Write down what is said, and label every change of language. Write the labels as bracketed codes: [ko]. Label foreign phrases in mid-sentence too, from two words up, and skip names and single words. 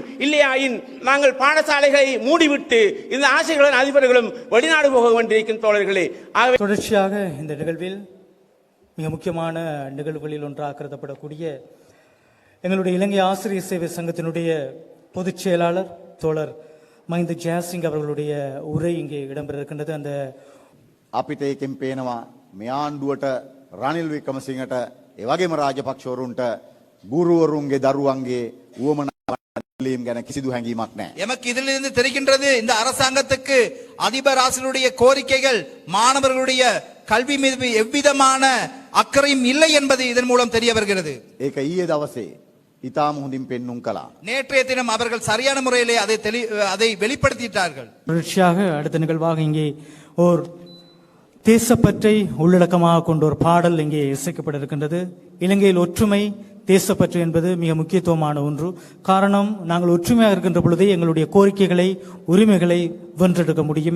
[ta] இல்லையாயின் நாங்கள் பாடசாலைகளை மூடிவிட்டு இந்த ஆசிரியர்களும் அதிபர்களும் வெளிநாடு போக வேண்டியிருக்கும் தோழர்களே. ஆகவே தொடர்ச்சியாக இந்த நிகழ்வில் மிக முக்கியமான நிகழ்வுகளில் ஒன்றாக கருதப்படக்கூடிய எங்களுடைய இலங்கை ஆசிரியர் சேவை சங்கத்தினுடைய பொதுச் செயலாளர் தோழர் மஹிந்த ஜெயசிங் அவர்களுடைய உரை இங்கே இடம்பெற இருக்கின்றது. அந்த [si] අපිට ඒකෙන් පේනවා මේ ආණ්ඩුවට රනිල් වික්‍රමසිංහට ඒ වගේම රාජපක්ෂවරුන්ට ගුරුවරුන්ගේ දරුවන්ගේ උවමනාවලීම් ගැන කිසිදු හැඟීමක් නැහැ. [ta] எமக்கு இதிலிருந்து தெரிகின்றது இந்த அரசாங்கத்துக்கு அதிபர் ஆசிரியருடைய கோரிக்கைகள் மாணவர்களுடைய கல்வி மீது எவ்விதமான அக்கறையும் இல்லை என்பது இதன் மூலம் தெரிய வருகிறது. [si] ඒක ඊයේ දවසේ ඉතාම හොඳින් පෙන්눔 කළා. [ta] நேற்றைய தினம் அவர்கள் சரியான முறையிலே அதை வெளிப்படுத்திட்டார்கள். தொடர்ச்சியாக அடுத்த நிகழ்வாக இங்கே ஓர் தேசப்பற்றை உள்ளடக்கமாக கொண்ட ஒரு பாடல் இங்கே இசைக்கப்பட இருக்கின்றது. இலங்கையில் ஒற்றுமை தேசப்பற்று என்பது மிக முக்கியத்துவமான ஒன்று. காரணம், நாங்கள் ஒற்றுமையாக இருக்கின்ற பொழுதே எங்களுடைய கோரிக்கைகளை உரிமைகளை வென்றெடுக்க முடியும்.